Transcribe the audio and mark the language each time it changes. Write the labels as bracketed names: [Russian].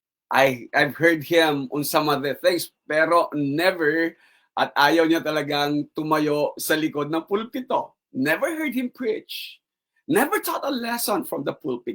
[English] I've heard him on some other things, [Filipino] pero [English] never [Filipino] At ayaw niya talagang tumayo sa likod ng pulpito. [English] Never heard him preach. Never taught a lesson from the pulpit.